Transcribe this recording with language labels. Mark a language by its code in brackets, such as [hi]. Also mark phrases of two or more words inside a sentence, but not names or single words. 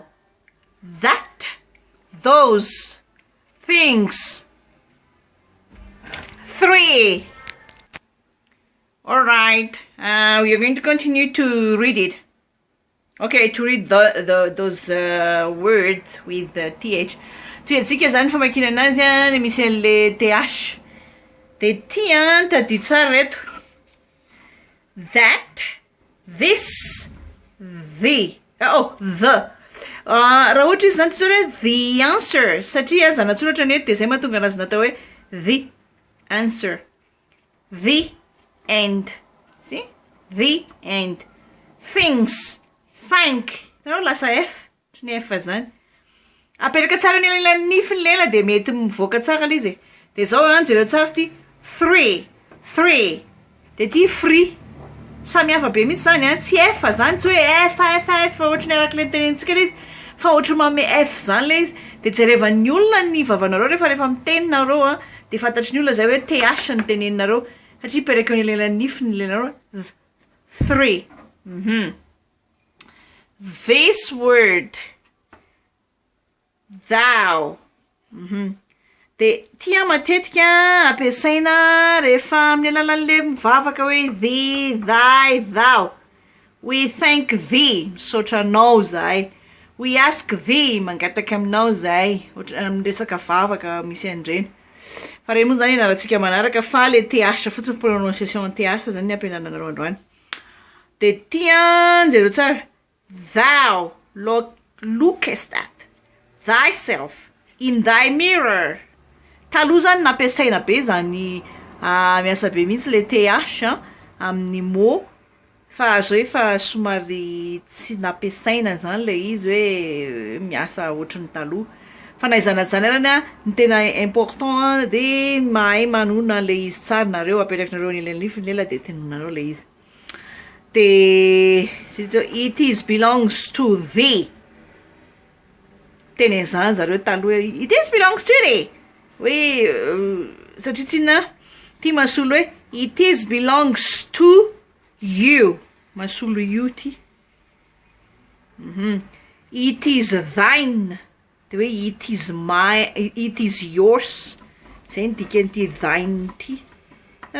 [en] That. Those. Things. 3. All right. We are going to continue to read it. Okay, to read those words with the TH. [mg] Toetsika zany famakina anazy le misy le TH. De ty tadio tsara reto. [en] That, this, the. The. [mg] Raha ohatra izy zany tsara hoe [en] the answer, [mg] satria zanatsoratra ny de zay mahatonga anazy natao hoe [en] the answer. The end. See? The end. Things. Thank. [mg] Tarao lasa F. Ny F zany. Apetraka tsara ny lela nify ny lela de mety mivoaka tsara le izy. De zao jereo tsara ty 3. De ty free. Samy hafa be mitsy zany tsy F zany, tsy hoe F ohatry ny araka le tenenitsika le izy, fa ohatry mame F zany le izy. De jerevan'ny olona ny vavanareo rehefa miteninareo de fantatry ny olona zay hoe TH ny teneninareo. Satria pereka ny lela nify ny lela 3. [en] This word, thou. [mg] De tia matetika ampiasaina rehefa amin'ny alalan'le mivavaka hoe [en] thee, thy, thou. We thank thee, [mg] misaotra anao zahay. [en] We ask thee, [mg] mangataka aminao zahay. Ohatra amin'ny resaka vavaka misy andreny. Fa re moa zany ianarantsika manaraka fa le TH fotsiny, prononciation TH zany ny ampianarana androany. De tia jereo tsara. [en] Thou lookest at thyself in thy mirror. [mg] Taloha zany nampiasaina be zany miasa be mihitsy le TH amin'ny mot, fa zao efa somary tsy nampiasaina zany le izy hoe miasa ohatrany taloha. Fa na izanazany arany ny tena important de mahay manona le izy tsara nareo, apetrakinareo ny nify lela de tenonareo le izy. [en] De it is belongs to thee. [mg] Teny zany zareo taloha, [en] it is belongs to thee. [mg] Hoe satria ty masolo hoe [en] it is belongs to you. [mg] Masolo you ty. [en] It is thine. [mg] De hoe [en] it is yours. [mg] Zay ny dikan'ity thine ty.